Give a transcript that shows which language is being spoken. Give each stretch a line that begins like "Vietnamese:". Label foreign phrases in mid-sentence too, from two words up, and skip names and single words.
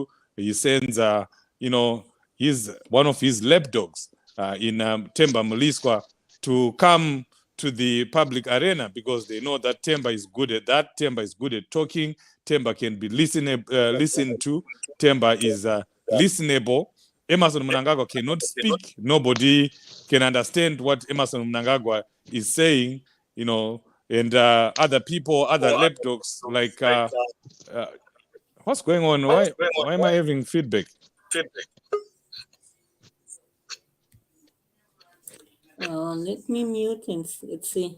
English: He sends, one of his lapdogs in Themba Mliswa to come to the public arena, because they know that Themba is good at that. Themba is good at talking. Themba can be listened to. Themba is listenable. Emmerson Mnangagwa cannot speak. Nobody can understand what Emmerson Mnangagwa is saying, and other people, other lapdogs, like what's going on? Why am I having feedback? Let me mute and let's see.